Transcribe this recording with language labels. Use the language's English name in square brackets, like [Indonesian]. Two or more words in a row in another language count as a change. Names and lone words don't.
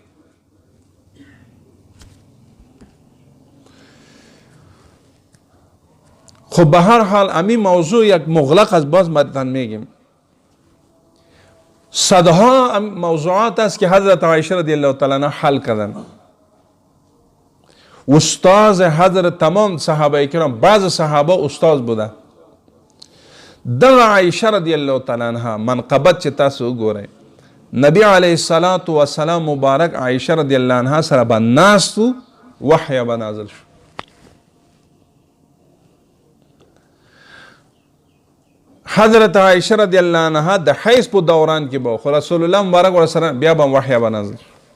[Persian] خب به هر حال امی موضوع یک مغلق از باز براتون میگیم. صدها موضوعات است که حضرت عایشه [Arabic] رضی الله تعالی عنها [Persian] حل کردن. استاد حضرت تمام صحابه کرام، بعض صحابه استاد بوده. [Pashto] دغه عایشه [Arabic] رضی الله تعالی عنها [Pashto] منقبت چې تاسو وګورئ، نبی [Arabic] علیه الصلاة والسلام [Pashto] مبارک عایشه [Arabic] رضی الله عنها [Pashto] سره به ناستو، وحی به نازل شو. حضرت عایشه [Arabic] رضی الله عنها [Pashto] د حیض په دوران کې به خو رسول الله مبارک ورسره بیا به وحی به نازل شو.